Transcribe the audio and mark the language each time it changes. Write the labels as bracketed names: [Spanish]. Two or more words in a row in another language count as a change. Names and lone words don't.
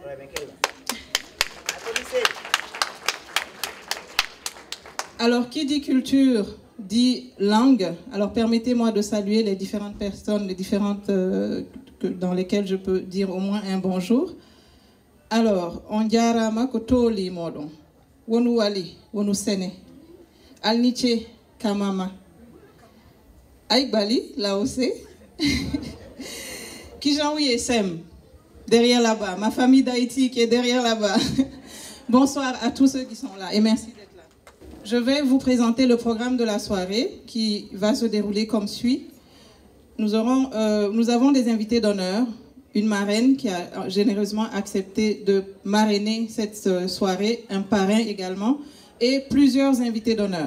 [French] Alors, qui dit culture, dit langue. Alors, permettez-moi de saluer les différentes personnes, les différentes dans lesquelles je peux dire au moins un bonjour. [Fula] Alors, on jarama ko toli modon, wonu wali, wonu sene, alniche kamama, aïbali, [French] là aussi, Kijanwi et Sem, derrière là-bas, ma famille d'Haïti qui est derrière là-bas. Bonsoir à tous ceux qui sont là et merci d'être là. Je vais vous présenter le programme de la soirée qui va se dérouler comme suit. Nous avons des invités d'honneur, une marraine qui a généreusement accepté de marrainer cette soirée, un parrain également, et plusieurs invités d'honneur.